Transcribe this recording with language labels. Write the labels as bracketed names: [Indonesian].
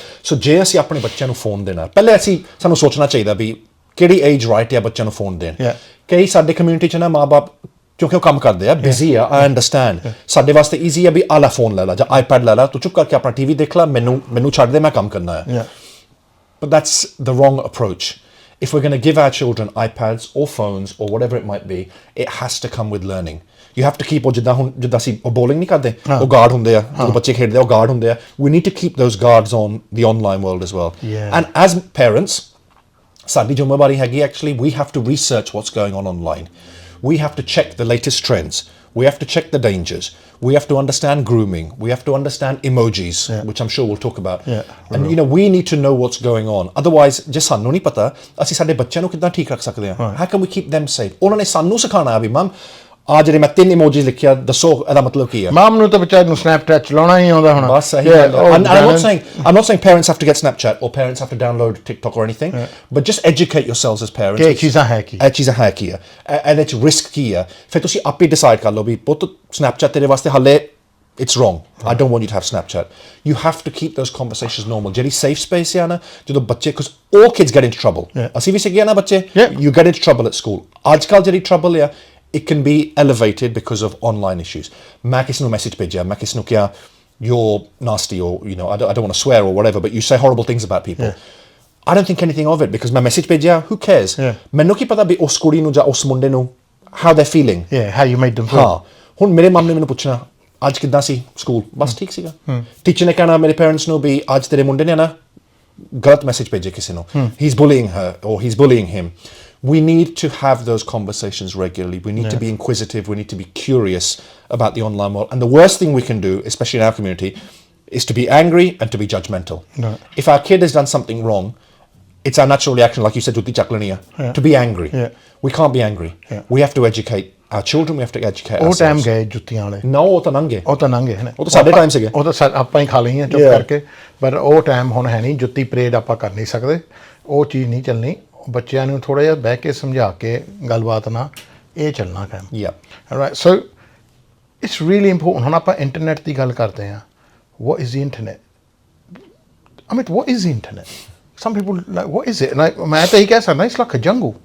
[Punjabi] ਸੋ ਜੇ ਅਸੀਂ ਆਪਣੇ ਬੱਚਿਆਂ ਨੂੰ ਫੋਨ ਦੇਣਾ, ਪਹਿਲੇ ਸਾਨੂੰ ਸੋਚਣਾ ਚਾਹੀਦਾ ਵੀ ਕਿਹੜੀ ਏਜ ਰਾਈਟ ਹੈ ਬੱਚਿਆਂ ਨੂੰ ਫੋਨ ਦੇਣ. ਕਈ ਸਾਡੇ ਕਮਿਊਨਿਟੀ 'ਚ ਨਾ ਮਾਂ ਬਾਪ ਕਿਉਂਕਿ ਉਹ ਕੰਮ ਕਰਦੇ ਆ, ਬਿਜ਼ੀ ਆ, ਆਈ ਅੰਡਰਸਟੈਂਡ, ਸਾਡੇ ਵਾਸਤੇ ਈਜ਼ੀ ਆ ਵੀ ਆਲਾ ਫੋਨ ਲੈ ਲਾ ਜਾਂ ਆਈਪੈਡ ਲੈ ਲਾ, ਤੂੰ ਚੁੱਪ ਕਰਕੇ ਆਪਣਾ ਟੀਵੀ ਦੇਖ ਲਾ, ਮੈਨੂੰ ਛੱਡ ਦੇ, ਮੈਂ ਕੰਮ ਕਰਨਾ ਹੈ. [English] But that's the wrong approach. If we're going to give our children iPads or phones or whatever it might be, it has to come with learning. You have to keep, or [Punjabi] ਜਿੱਦਾਂ ਅਸੀਂ bowling ਨਹੀਂ ਕਰਦੇ, ਉਹ guard ਹੁੰਦੇ ਆ, ਜਦੋਂ ਬੱਚੇ ਖੇਡਦੇ ਆ ਉਹ ਗਾਰਡ ਹੁੰਦੇ ਆ. [English] We need to keep those guards on the online world as well. And as parents, [Punjabi] ਸਾਡੀ ਜ਼ਿੰਮੇਵਾਰੀ ਹੈਗੀ [English] actually, we have to research what's going on online. We have to check the latest trends. We have to check the dangers. We have to understand grooming. We have to understand emojis, which I'm sure we'll talk about. And we need to know what's going on. [Punjabi] Otherwise, ਜੇ ਸਾਨੂੰ ਨਹੀਂ ਪਤਾ ਅਸੀਂ ਸਾਡੇ ਬੱਚਿਆਂ ਨੂੰ ਕਿੱਦਾਂ ਠੀਕ ਰੱਖ ਸਕਦੇ ਹਾਂ? [English] How can we keep them safe? [Punjabi] ਉਹਨਾਂ ਨੇ ਸਾਨੂੰ ਸਿਖਾਉਣਾ ਹੈ ਵੀ ਮਮ ਆ ਜਿਹੜੇ ਮੈਂ 3 emojis ਲਿਖਿਆ ਦੱਸੋ ਇਹਦਾ ਮਤਲਬ ਕੀ ਹੈ. ਮਾਮ ਨੂੰ ਤਾਂ ਵਿਚਾਰ ਨੂੰ ਸਨੈਪਚੈਟ ਚਲਾਉਣਾ ਹੀ ਆਉਂਦਾ ਹੋਣਾ. ਬਸ ਸਹੀ ਗੱਲ ਹੈ. [English] I'm not saying parents have to get Snapchat or parents have to download TikTok or anything, but just educate yourselves as parents. [Punjabi] ਇਹ ਚੀਜ਼ਾਂ ਹੈ ਕੀ ਹੈ [English] and it's risk [Punjabi] ਕੀ ਹੈ. ਫਿਰ ਤੁਸੀਂ ਆਪੇ ਡਿਸਾਈਡ ਕਰ ਲਓ ਵੀ ਪੁੱਤ Snapchat ਤੇਰੇ ਵਾਸਤੇ ਹਾਲੇ [English] it's wrong. I don't want you to have Snapchat. You have to keep those conversations normal. [Punjabi] ਜਿਹੜੀ safe space ਹੈ ਨਾ, ਜਦੋਂ ਬੱਚੇ, [English] because all kids get into trouble. [Punjabi] ਅਸੀਂ ਵੀ ਸਿੱਖਿਆ ਨਾ ਬੱਚੇ, [English] you get into trouble at school. [Punjabi] ਅੱਜ ਕੱਲ੍ਹ ਜਿਹੜੀ trouble ਹੈ, [English] it can be elevated because of online issues. [Punjabi] ਮੈਂ ਕਿਸ ਨੂੰ ਮੈਸੇਜ ਭੇਜਿਆ, ਮੈਂ ਕਿਸ ਨੂੰ ਕਿਹਾ [English] you're nasty or I don't want to swear or whatever, but you say horrible things about people. I don't think anything of it because [Punjabi] ਮੈਂ message ਭੇਜਿਆ [English] who cares [Punjabi] ਮੈਨੂੰ ਕੀ ਪਤਾ ਵੀ ਉਸ ਕੁੜੀ ਨੂੰ ਜਾਂ ਉਸ ਮੁੰਡੇ ਨੂੰ [English] how they're feeling how you made them feel [Punjabi] ਹਾਂ ਹੁਣ ਮੇਰੇ ਮਮ ਨੇ ਮੈਨੂੰ ਪੁੱਛਣਾ ਅੱਜ ਕਿੱਦਾਂ ਸੀ ਸਕੂਲ ਬਸ ਠੀਕ ਸੀਗਾ ਟੀਚਰ ਨੇ ਕਹਿਣਾ ਮੇਰੇ ਪੇਰੈਂਟਸ ਨੂੰ ਵੀ ਅੱਜ ਤੇਰੇ ਮੁੰਡੇ ਨੇ ਨਾ ਗਲਤ ਮੈਸੇਜ ਭੇਜੇ ਕਿਸੇ ਨੂੰ [English] he's bullying her or he's bullying him we need to have those conversations regularly we need to be inquisitive we need to be curious about the online world and the worst thing we can do especially in our community is to be angry and to be judgmental if our kid has done something wrong it's our natural reaction like you said [Punjabi] jutti chaklaniya [English] to be angry we can't be angry we have to educate our children we have to educate ourselves [Punjabi] time ਗਏ ਜੁੱਤੀਆਂ ਵਾਲੇ no ਉਹ ਤਾਂ ਲੰਘੇ ਹੈ ਉਹ ਤਾਂ ਸਾਡੇ ਟਾਈਮ ਸੀਗੇ ਉਹ ਤਾਂ ਆਪਾਂ ਹੀ ਖਾ ਲਈਆਂ ਚੁੱਪ ਕਰਕੇ ਪਰ ਉਹ ਟਾਈਮ ਹੁਣ ਹੈ ਨਹੀਂ ਜੁੱਤੀ ਪਰੇਡ ਆਪਾਂ ਕਰ ਨਹੀਂ ਸਕਦੇ ਉਹ ਚੀਜ਼ ਨਹੀਂ ਚੱਲਣੀ ਬੱਚਿਆਂ ਨੂੰ ਥੋੜਾ ਜਿਹਾ ਬਹਿ ਕੇ ਸਮਝਾ ਕੇ ਗੱਲਬਾਤ ਨਾਲ ਇਹ ਚੱਲਣਾ ਕੰਮ [English] right so it's really important [Punjabi] ਹੁਣ ਆਪਾਂ ਇੰਟਰਨੈਟ ਦੀ ਗੱਲ ਕਰਦੇ ਹਾਂ [English] what is the internet Amit what is the internet some people like what is it like [Punjabi] ਮੈਂ ਤਾਂ ਇਹ ਕਹਿ ਸਕਦਾ [English] it's like a jungle